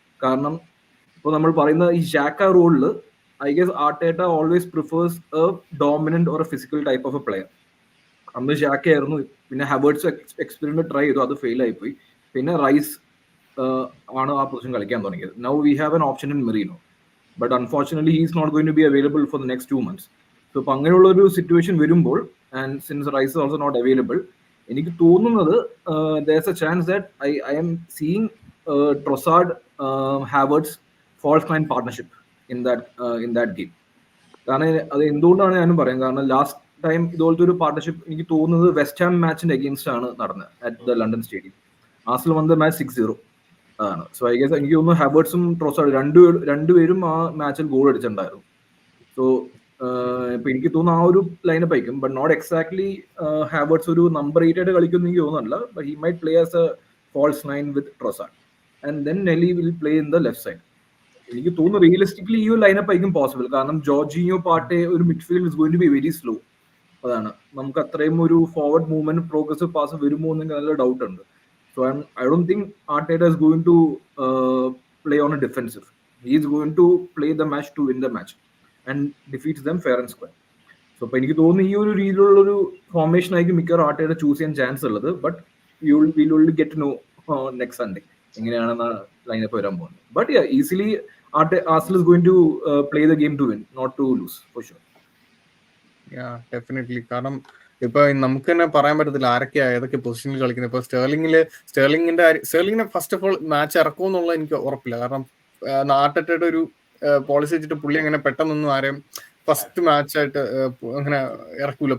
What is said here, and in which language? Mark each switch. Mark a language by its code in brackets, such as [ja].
[ml] കാരണം ഇപ്പോൾ നമ്മൾ പറയുന്ന ഈ ജാക്ക റോളിൽ [en] I guess Arteta always prefers a dominant or a physical type of a player. [ml] അന്ന് ജാക്ക ആയിരുന്നു. പിന്നെ ഹാവേർട്സ് എക്സ്പെരിമെന്റ് ട്രൈ ചെയ്തു, അത് ഫെയിൽ ആയിപ്പോയി. പിന്നെ റൈസ് ആണ് ആ പൊസിഷൻ കളിക്കാൻ തുടങ്ങിയത്. [en] Now we have an option in Merino, but unfortunately he is not going to be available for the next 2 months. So ഇപ്പൊ അങ്ങനെയുള്ള ഒരു situation വരുമ്പോൾ and since Rice also not available, [ml] എനിക്ക് തോന്നുന്നത് [en] there's a chance that I am seeing Trossard Havertz false nine partnership in that game. [ml] കാരണം അത് എന്തുകൊണ്ടാണ് ഞാനും പറയാം. കാരണം ലാസ്റ്റ് ടൈം ഇതുപോലത്തെ ഒരു പാർട്ണർഷിപ്പ് എനിക്ക് തോന്നുന്നത് വെസ്റ്റ് ഹാം മാച്ചിന്റെ അഗെയിൻസ്റ്റ് ആണ് നടന്നത് at the London stadium. Arsenal വന്ന മാച്ച് 6-0 ആണ്. സോ ഐ ഗെസ് എനിക്ക് തോന്നുന്നു ഹാവേർട്സും ട്രോസാർഡ് രണ്ടുപേരും ആ മാച്ചിൽ ഗോൾ അടിച്ചിട്ടുണ്ടായിരുന്നു. സോ ഇപ്പൊ എനിക്ക് തോന്നുന്നു ആ ഒരു ലൈനപ്പ് ആയിരിക്കും. ബട്ട് നോട്ട് എക്സാക്ട്ലി ഹാവേർട്സ് ഒരു നമ്പർ 8 ആയിട്ട് കളിക്കുമെന്ന് എനിക്ക് തോന്നുന്നില്ല. [en] But he might play as a false 9 with Trossard and then Nelly will play in the left side. [ml] എനിക്ക് തോന്നുന്നു റിയലിസ്റ്റിക്കലി ഈ ഒരു ലൈനപ്പ് ആയിരിക്കും പോസിബിൾ. കാരണം ജോർജിനിയോ പാർട്ടെ ഒരു midfield [en] Is going to be very slow. [ml] അതാണ് നമുക്ക് അത്രയും ഒരു ഫോർവേഡ് മൂവ്മെന്റ് പ്രോഗ്രസീവ് പാസ് വരുമോ എന്ന് നല്ല ഡൗട്ട് ഉണ്ട്. [en] So I don't think Arteta is going to play on a defensive. He is going to play the match to win the match and defeats them fair and square. [ml] So അപ്പൊ എനിക്ക് തോന്നുന്നു ഈ ഒരു രീതിയിലുള്ള ഒരു formation ആയിരിക്കും മിക്കവാറും Arteta choose ചെയ്യാൻ ചാൻസ് ഉള്ളത്. [en] but will only get know next Sunday എങ്ങനെയാണെന്ന് lineup [ml] വരാൻ പോകുന്നത്. [en] But easily Arsenal is going to play the game to win, not to lose for sure. Definitely. [ml] കാരണം ഇപ്പൊ നമുക്ക് തന്നെ പറയാൻ പറ്റത്തില്ല ആരൊക്കെയാ ഏതൊക്കെ പൊസിഷനിൽ കളിക്കുന്നത്. ഇപ്പൊ സ്റ്റേർലിങ്ങിനെ ഫസ്റ്റ് ഓഫ് ഓൾ മാച്ച് ഇറക്കുമെന്നുള്ള എനിക്ക് ഉറപ്പില്ല. കാരണം ആർട്ടേറ്റയുടെ ഒരു പോളിസി വെച്ചിട്ട് പുള്ളി അങ്ങനെ പെട്ടെന്നൊന്നും ആരെയും ഫസ്റ്റ് മാച്ചായിട്ട് അങ്ങനെ ഇറക്കൂല.